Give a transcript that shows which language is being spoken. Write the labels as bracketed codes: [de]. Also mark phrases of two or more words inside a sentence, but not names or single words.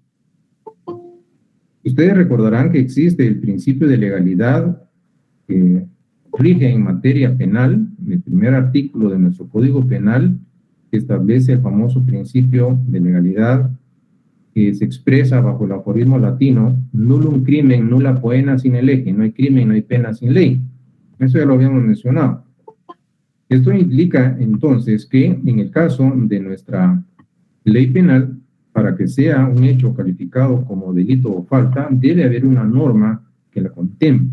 [es] Ustedes recordarán que existe el principio de legalidad que rige en materia penal, el primer artículo de nuestro Código Penal, que establece el famoso principio de legalidad que se expresa bajo el aforismo latino, [la] nullum crimen, nulla poena sine lege, [es] no hay crimen, no hay pena sin ley. Eso ya lo habíamos mencionado. Esto implica entonces que en el caso de nuestra ley penal, para que sea un hecho calificado como delito o falta, debe haber una norma que la contemple.